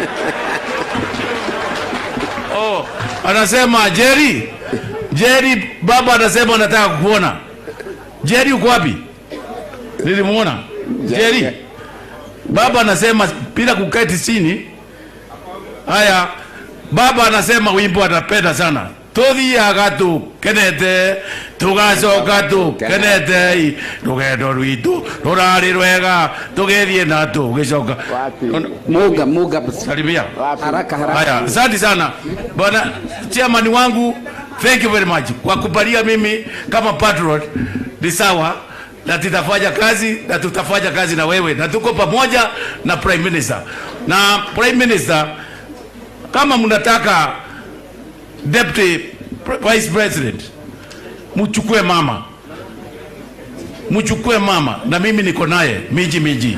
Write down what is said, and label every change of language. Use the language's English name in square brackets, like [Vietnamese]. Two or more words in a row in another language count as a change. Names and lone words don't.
[Swahili] Anasema Jerry baba anasema anataka kukuona. Jerry uko wapi? Nilimuona Jerry. Baba anasema bila kuketi chini. Haya, baba anasema wimbo atapenda sana. [Kikuyu] Tothi agatu kenete tugacoka tu kenete rugendo rwitu rurari rwega tugethie na tugicoka muga [Swahili] salimia haraka. Haya, asante sana bwana chairman wangu, [English] thank you very much [Swahili] kwa kubalia mimi kama patron. Ni sawa, na tutafanya kazi na tutafanya kazi na wewe, na tuko pamoja na [English] Prime Minister. [Swahili] Na [English] Prime Minister, [Swahili] kama mnataka [English] Deputy Vice President, [Swahili] mchukue mama na mimi niko naye miji.